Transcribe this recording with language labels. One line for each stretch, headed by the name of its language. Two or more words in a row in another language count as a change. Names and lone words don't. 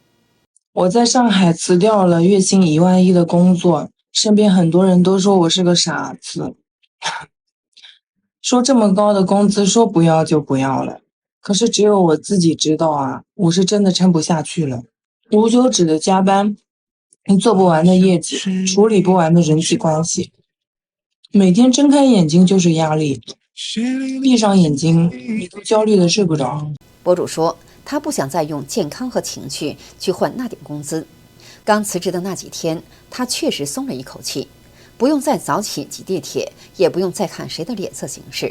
Chinese: 我在上海辭掉了月薪1萬1的工作，身邊很多人都說我是個傻子，說這麼高的工資說不要就不要了。可是只有我自己知道啊，我是真的撐不下去了。无休止的加班，做不完的業績，處理不完的人際關係，每天睜開眼睛就是壓力，閉上眼睛你都焦慮的睡不着。博主說他不想再用健康和情緒去換那點工資。剛辭職的那幾天，他確實鬆了一口氣，不用再早起擠地鐵，也不用再看誰的臉色行事。